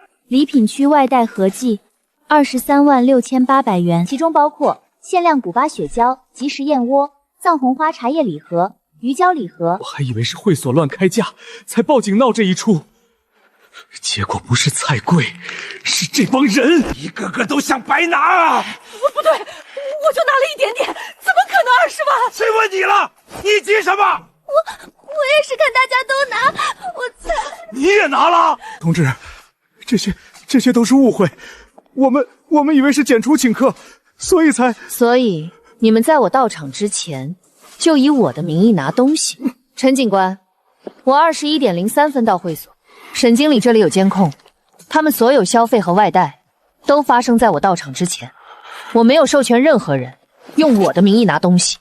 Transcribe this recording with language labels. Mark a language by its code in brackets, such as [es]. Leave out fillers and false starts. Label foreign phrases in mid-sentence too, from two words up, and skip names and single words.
[zh] 禮品區外帶合計236800元，其中包括限量古巴雪茄、即食燕窩、藏紅花茶葉禮盒、魚膠禮盒。我還以為是會所亂開價，才報警鬧這一出，結果不是菜貴，是這幫人一個個都想白拿啊！不對，我就拿了一點點，怎麼可能20萬？誰問你了？你急什麼？我也是看大家都拿，我才…… 你也拿了？同志，這些都是誤會，我們以為是簡出請客，所以你們在我到場之前就以我的名義拿東西。陳警官，我21點03分到會所，沈經理這裡有監控，他們所有消費和外帶都發生在我到場之前，我沒有授權任何人用我的名義拿東西。